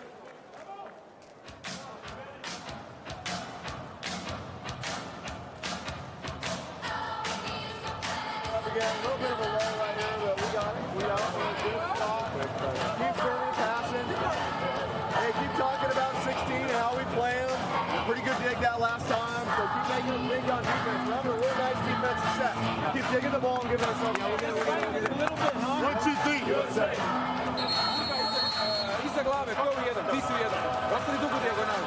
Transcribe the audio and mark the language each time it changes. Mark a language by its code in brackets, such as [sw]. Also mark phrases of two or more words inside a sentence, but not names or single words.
[en] Again, a little bit of a lull right here, but we got it. We got it. Keep serving, passing. Hey, keep talking about 16 and how we play them. Pretty good dig that last time, so keep making them dig on defense. Remember, we're a nice defensive set. Keep digging the ball and giving us something. 1, 2, 3. [sr] Iza glave, ko je jedan, ti si jedan. Ostali dugu dijagonalu.